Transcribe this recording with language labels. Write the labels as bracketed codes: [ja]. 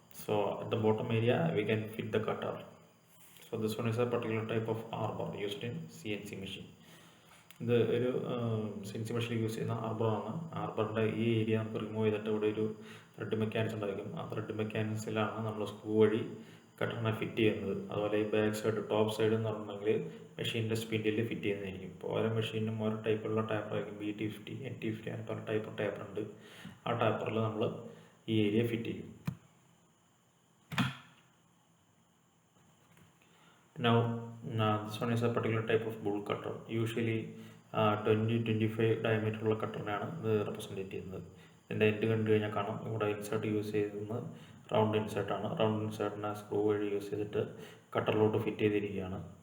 [en] So at the bottom area we can fit the cutter. So this one is a particular type of arbor used in CNC machine. [ml] ഇത് ഒരു CNC മെഷീനിൽ use ചെയ്യുന്ന ആർബറാണ്. ആർബറിൻ്റെ ഈ area നമുക്ക് remove ചെയ്തിട്ട് ഇവിടെ ഒരു ത്രെഡ് മെക്കാനിക്സ് ഉണ്ടായിരിക്കും. ആ ത്രെഡ് മെക്കാനിക്സിലാണ് നമ്മൾ സ്ക്രൂ വഴി കട്ടറിനെ ഫിറ്റ് ചെയ്യുന്നത്. അതുപോലെ ഈ ബാക്ക് സൈഡ്, ടോപ്പ് സൈഡ് എന്ന് പറഞ്ഞിട്ടുണ്ടെങ്കിൽ മെഷീനിൻ്റെ സ്പിൻഡിൽ ഫിറ്റ് ചെയ്യുന്നതായിരിക്കും. ഇപ്പോൾ ഓരോ മെഷീനും ഓരോ ടൈപ്പുള്ള ടാപ്പറായിരിക്കും. BT50, NT50 അങ്ങനെ പല ടൈപ്പ് ടാപ്പറുണ്ട്. ആ ടാപ്പറിൽ നമ്മൾ ഈ ഏരിയ ഫിറ്റ് ചെയ്യും. [en] Now this one is a particular type of bull cutter. Usually 20-25 diameter [ml] ഉള്ള കട്ടറിനാണ് ഇത് റെപ്രസെൻറ്റ് ചെയ്യുന്നത്. ഇതിൻ്റെ എൻഡ് കണ്ടു കഴിഞ്ഞാൽ കാണാം ഇവിടെ ഇൻസേർട്ട് യൂസ് ചെയ്തിരുന്നത് റൗണ്ട് ഇൻസേർട്ടാണ്. റൗണ്ട് ഇൻസേർട്ടിനെ സ്ക്രൂ വഴി യൂസ് ചെയ്തിട്ട് കട്ടറിലോട്ട് ഫിറ്റ് ചെയ്തിരിക്കുകയാണ്.